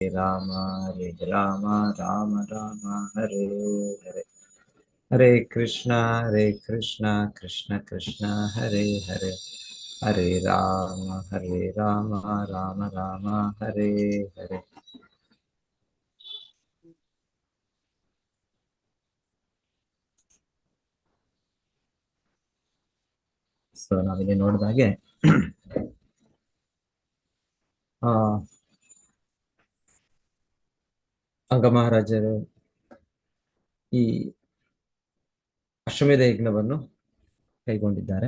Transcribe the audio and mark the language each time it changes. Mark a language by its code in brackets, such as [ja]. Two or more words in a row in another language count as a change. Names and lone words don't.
[sa] ರಾಮ ಹರೇ ರಾಮ ರಾಮ ರಾಮ ಹರೇ ಹರೇ ಹರೇ ಕೃಷ್ಣ ಕೃಷ್ಣ ಕೃಷ್ಣ ಹರೇ ಹರೇ ಹರೇ ರಾಮ ರಾಮ ರಾಮ ಹರೇ ಹರೇ. [kn] ಸೊ ನಾವಿಲ್ಲಿ ನೋಡಿದಾಗೆ ಅಂಗ ಮಹಾರಾಜರು ಈ ಅಶ್ವಮೇಧ ಯಜ್ಞವನ್ನು ಕೈಗೊಂಡಿದ್ದಾರೆ.